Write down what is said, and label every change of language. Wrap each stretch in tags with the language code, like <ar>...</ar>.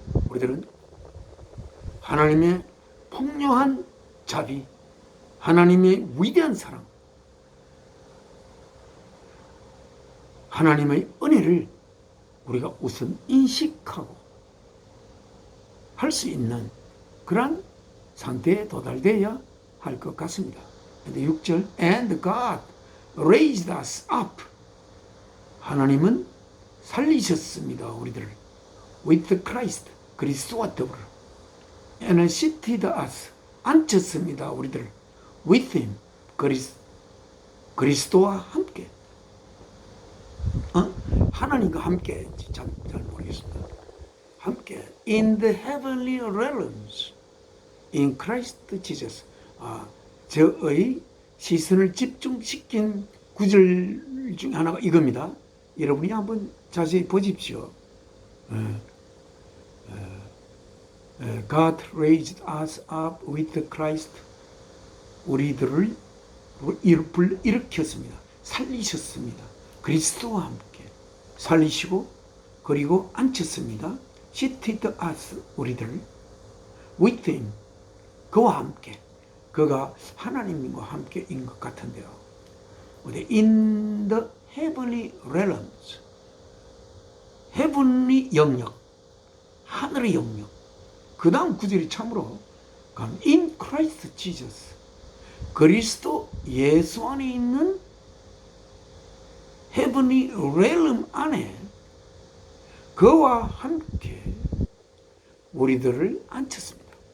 <ko>우리들은 하나님의 풍요한 자비, 하나님의 위대한 사랑, 하나님의 은혜를 우리가 우선 인식하고 할 수 있는 그런 상태에 도달되어야 할 것 같습니다. 근데</ko> <en>6절 And God raised us up.</en> <ko>하나님은 살리셨습니다. 우리들을</ko> <en>with Christ,</en> <ko>그리스도와 더불어.</ko> <en>And seated us,</en> <ko>앉혔습니다. 우리들을</ko> <en>with Him,</en> <ko>그리스도와 함께. 하나님과 함께 잘 모르겠습니다. 함께</ko> <en>in the heavenly realms in Christ Jesus.</en> <ko>저의 시선을 집중시킨 구절 중 하나가 이겁니다. 여러분이 한번 자세히 보십시오.</ko> <en>God raised us up with Christ.</en> <ko>우리들을 일으켰습니다. 살리셨습니다. 그리스도와 함께 살리시고 그리고 앉혔습니다.</ko> <en>seated us,</en> <ko>우리들</ko> <en>with Him,</en> <ko>그와 함께. 그가 하나님과 함께인 것 같은데요.</ko> <en>in the heavenly realms, heavenly</en> <ko>영역, 하늘의 영역. 그 다음 구절이 참으로</ko> <en>in Christ Jesus,</en> <ko>그리스도 예수 안에 있는</ko> <en>heavenly realm</en> <ko>안에 그와 함께 우리들을 앉혔습니다.</ko>